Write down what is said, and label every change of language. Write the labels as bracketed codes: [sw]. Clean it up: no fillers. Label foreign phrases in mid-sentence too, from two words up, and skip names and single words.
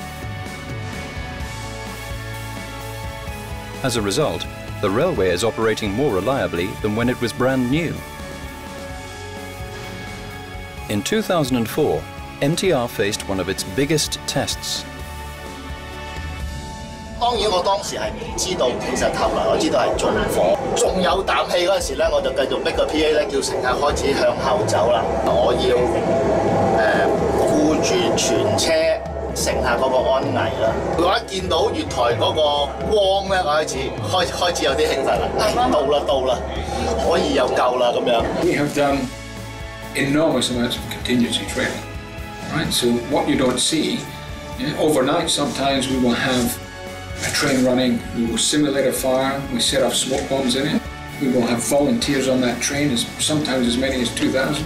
[en] As a result, the railway is operating more reliably than when it was brand new. In 2004, MTR faced one of its biggest tests. [yue] 當然，我當時係唔知道，其實後來我知道係縱火，仲有啖氣嗰陣時咧，我就繼續逼個 PA 咧，叫乘客開始向後走啦。我要顧住全車乘客嗰個安危啦。我一見到月台嗰個光咧，我開始有啲興奮啦。到啦，可以有救啦咁樣。 [en] We have done enormous amounts of contingency training, right? So what you don't see, overnight sometimes we will have a train running, we will simulate a fire, we set off smoke bombs in it, we will have volunteers on that train, sometimes as many as 2,000.